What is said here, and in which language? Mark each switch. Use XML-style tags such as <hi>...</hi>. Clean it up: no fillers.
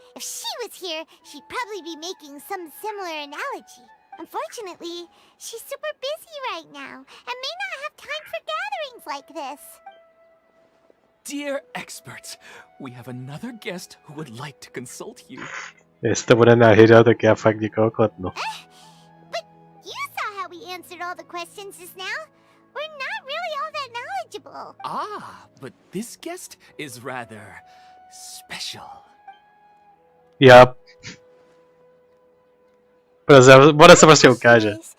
<en>If she was here, she'd probably be making some similar analogy. Unfortunately, she's super busy right now and may not have time for gatherings like this. Dear experts, we have another guest who would like to consult you.</en> <cs>Jestli to bude Nahida, tak já fakt někoho klepnu.</cs> <en>But you saw how we answered all the questions just now. We're not really all that knowledgeable. Ah, but this guest is rather special. Yep.</en> <cs>Ono se prostě ukáže.</cs>